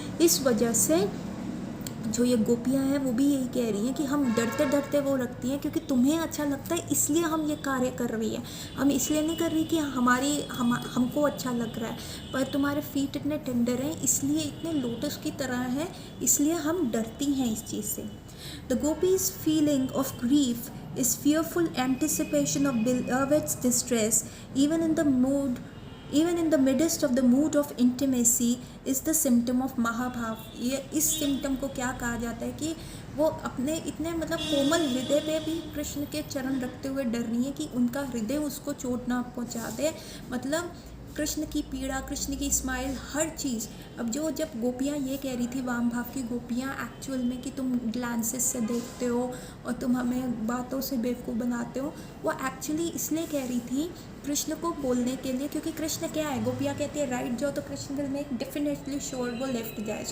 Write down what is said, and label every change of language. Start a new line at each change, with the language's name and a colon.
Hindi: इस वजह से जो ये गोपियाँ हैं वो भी यही कह रही हैं कि हम डरते डरते वो रखती हैं क्योंकि तुम्हें अच्छा लगता है, इसलिए हम ये कार्य कर रही है. हम इसलिए नहीं कर रही कि हमको अच्छा लग रहा है, पर तुम्हारे फीट इतने टेंडर हैं, इसलिए इतने लोटस की तरह हैं, इसलिए हम डरती हैं इस चीज़ से.
English: The gopis' feeling of grief is fearful anticipation of beloved's distress, even in the midst of the mood of intimacy, is the symptom of mahabhava.
Hindi: ये इस सिम्टम को क्या कहा जाता है कि वो अपने इतने मतलब कोमल हृदय पे भी कृष्ण के चरण रखते हुए डर रही है कि उनका हृदय उसको चोट ना पहुंचा दे. मतलब कृष्ण की पीड़ा, कृष्ण की स्माइल, हर चीज़. अब जब गोपियाँ ये कह रही थी, वाम भाव की गोपियाँ, एक्चुअल में कि तुम ग्लांसेस से देखते हो और तुम हमें बातों से बेवकूफ़ बनाते हो, वो एक्चुअली इसलिए कह रही थी कृष्ण को बोलने के लिए, क्योंकि कृष्ण क्या है, गोपियाँ कहती है राइट जाओ तो Krishna
English: will make definitely sure
Hindi: वो लेफ्ट जाए.